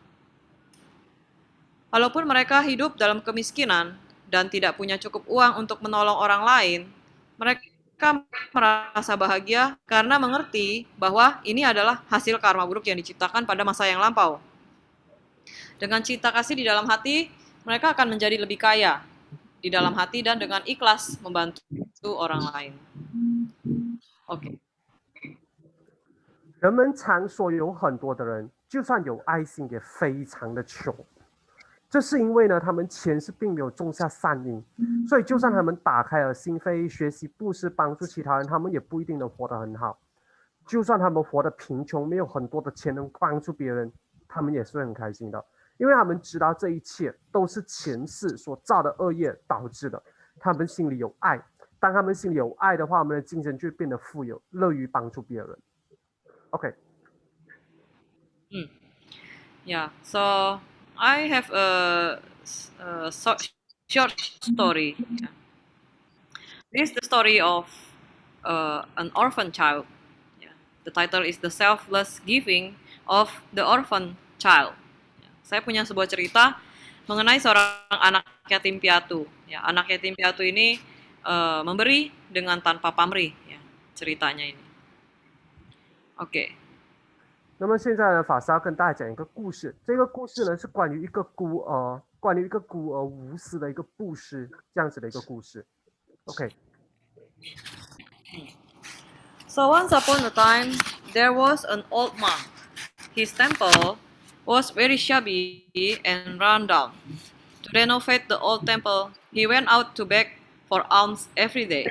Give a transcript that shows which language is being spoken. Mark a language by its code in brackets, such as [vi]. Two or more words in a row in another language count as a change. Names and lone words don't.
[id] Walaupun mereka hidup dalam kemiskinan dan tidak punya cukup uang untuk menolong orang lain, mereka merasa bahagia karena mengerti bahwa ini adalah hasil karma buruk yang diciptakan pada masa yang lampau. Dengan cinta kasih di dalam hati, mereka akan menjadi lebih kaya di dalam hati dan dengan ikhlas membantu orang lain. [zh] OK。人们常说有很多的人，就算有爱心，也非常的穷。这是因为呢，他们前世并没有种下善因，所以就算他们打开了心扉，学习布施，帮助其他人，他们也不一定能活得很好。就算他们活得贫穷，没有很多的钱能帮助别人，他们也是很开心的，因为他们知道这一切都是前世所造的恶业导致的。他们心里有爱，当他们心里有爱的话，我们的精神就会变得富有，乐于帮助别人。OK。 [en] Yeah, so I have a short story. This is the story of an orphan child. Yeah. The title is The Selfless Giving of the Orphan Child. [id] Saya punya sebuah cerita mengenai seorang anak yatim piatu. Ya, anak yatim piatu ini memberi dengan tanpa pamrih. Ya, ceritanya ini. [zh] OK。那么现在呢，法师要跟大家讲一个故事。这个故事呢是关于一个孤儿无私的一个布施这样子的一个故事。OK。 [en] So once upon a time, there was an old monk. His temple was very shabby and run down. To renovate the old temple, he went out to beg for alms every day.